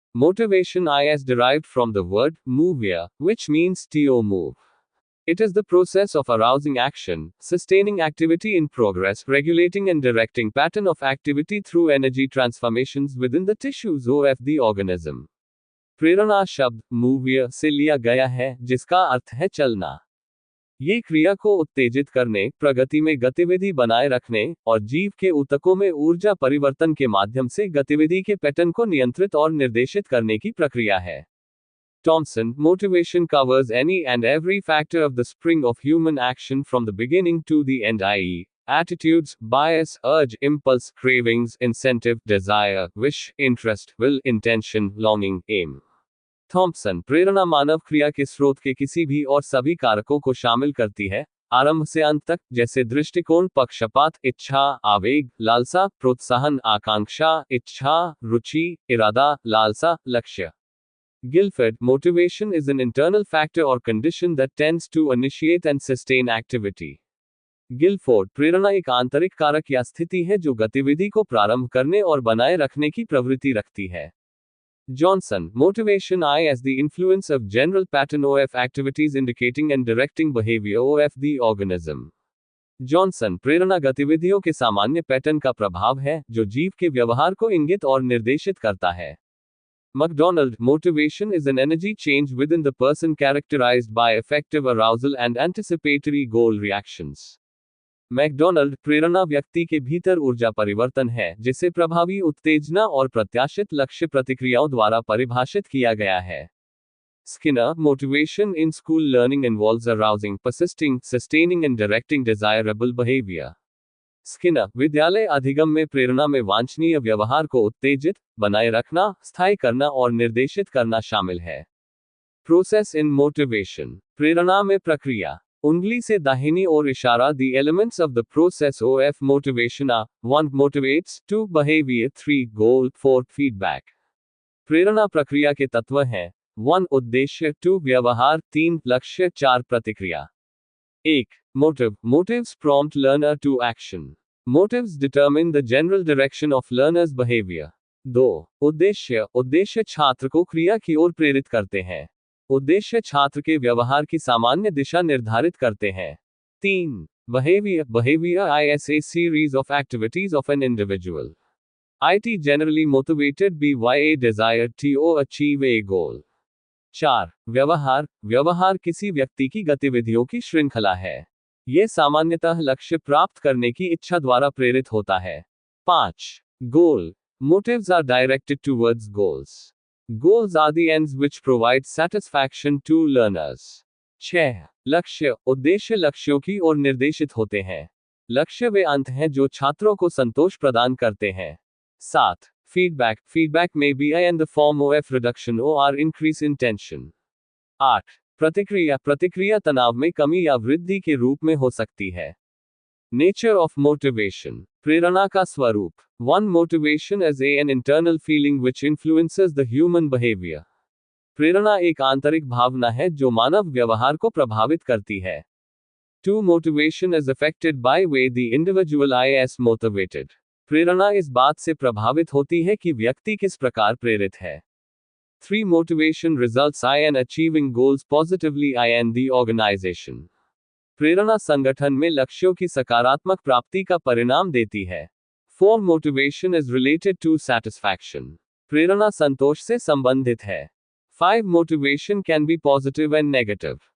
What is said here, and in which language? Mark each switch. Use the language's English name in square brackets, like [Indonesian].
[English] Motivation is derived from the word movia, which means to move. It is the process of arousing action, sustaining activity in progress, regulating and directing pattern of activity through energy transformations within the tissues of the organism. [Hindi] प्रेरणा शब्द मूव्य से लिया गया है, जिसका अर्थ है चलना। ये क्रिया को उत्तेजित करने, प्रगति में गतिविधि बनाए रखने और जीव के ऊतकों में ऊर्जा परिवर्तन के माध्यम से गतिविधि के पैटर्न को नियंत्रित और निर्देशित करने की प्रक्रिया है। [English] Thompson, motivation covers any and every factor of the spring of human action from the beginning to the end, i.e., attitudes, bias, urge, impulse, cravings, incentive, desire, wish, interest, will, intention, longing, aim. [Hindi] Thompson, प्रेरणा मानव क्रिया के स्रोत के किसी भी और सभी कारकों को शामिल करती है, आरंभ से अंत तक, जैसे दृष्टिकोण, पक्षपात, इच्छा, आवेग, लालसा, प्रोत्साहन, आकांक्षा, इच्छा, रुचि, इरादा, लालसा, लक्ष्य। [English] Guilford, motivation is an internal factor or condition that tends to initiate and sustain activity. [Hindi] Guilford, प्रेरणा एक आंतरिक कारक या स्थिति है जो गतिविधि को प्रारंभ करने और बनाए रखने की प्रवृत्ति रखती है। [English] Johnson, motivation is the influence of general pattern of activities indicating and directing behavior of the organism. [Hindi] Johnson, प्रेरणा गतिविधियों के सामान्य पैटर्न का प्रभाव है, जो जीव के व्यवहार को इंगित और निर्देशित करता है। [English] McDonald, motivation is an energy change within the person characterized by effective arousal and anticipatory goal reactions. [Hindi] McDonald, प्रेरणा व्यक्ति के भीतर ऊर्जा परिवर्तन है, जिसे प्रभावी उत्तेजना और प्रत्याशित लक्ष्य प्रतिक्रियाओं द्वारा परिभाषित किया गया है। [English] Skinner, motivation in school learning involves arousing, persisting, sustaining and directing desirable behavior. [Hindi] Skinner, विद्यालय अधिगम में प्रेरणा में वांछनीय व्यवहार को उत्तेजित, बनाए रखना, स्थायी करना और निर्देशित करना शामिल है। [English] process in motivation, [Hindi] प्रेरणा में प्रक्रिया। उंगली से दाहिनी ओर इशारा, [English] the elements of the process of motivation are: 1. motivates, 2. behavior, 3. goal, 4. feedback. [Hindi] प्रेरणा प्रक्रिया के तत्व हैं: 1. उद्देश्य, 2. व्यवहार, 3. लक्ष्य, 4. प्रतिक्रिया। 1. motive. [English] Motives prompt learner to action. Motives determine the general direction of learner's behavior. [Hindi] 2. उद्देश्य. उद्देश्य छात्र को क्रिया की ओर प्रेरित करते हैं। उद्देश्य छात्र के व्यवहार की सामान्य दिशा निर्धारित करते हैं। [English] 3. Behavior. Behavior is a series of activities of an individual. It generally motivated by a desire to achieve a goal. [Hindi] 4. व्यवहार. व्यवहार किसी व्यक्ति की गतिविधियों की श्रृंखला है। यह सामान्यतः लक्ष्य प्राप्त करने की इच्छा द्वारा प्रेरित होता है। [English] 5. Goal. Motives are directed towards goals. Goals are the ends which provide satisfaction to learners. [Hindi] 6. लक्ष्य. उद्देश्य लक्ष्यों की ओर निर्देशित होते हैं। लक्ष्य वे अंत हैं जो छात्रों को संतोष प्रदान करते हैं। [English] 7. Feedback. Feedback may be in the form of reduction or increase in tension. [Hindi] 8. प्रतिक्रिया. प्रतिक्रिया तनाव में कमी या वृद्धि के रूप में हो सकती है। [English] Nature of motivation. [Hindi] प्रेरणा का स्वरूप. [English] 1. Motivation is an internal feeling which influences the human behavior. [Hindi] प्रेरणा एक आंतरिक भावना है जो मानव व्यवहार को प्रभावित करती है। 2. [English] Motivation is affected by way the individual is motivated. [Hindi] प्रेरणा इस बात से प्रभावित होती है कि व्यक्ति किस प्रकार प्रेरित है। 3. [English] Motivation results in achieving goals positively in the organization. [Hindi] प्रेरणा संगठन में लक्ष्यों की सकारात्मक प्राप्ति का परिणाम देती है। 4. [English] Motivation is related to satisfaction. [Hindi] प्रेरणा संतोष से संबंधित है। 5. [English] Motivation can be positive and negative.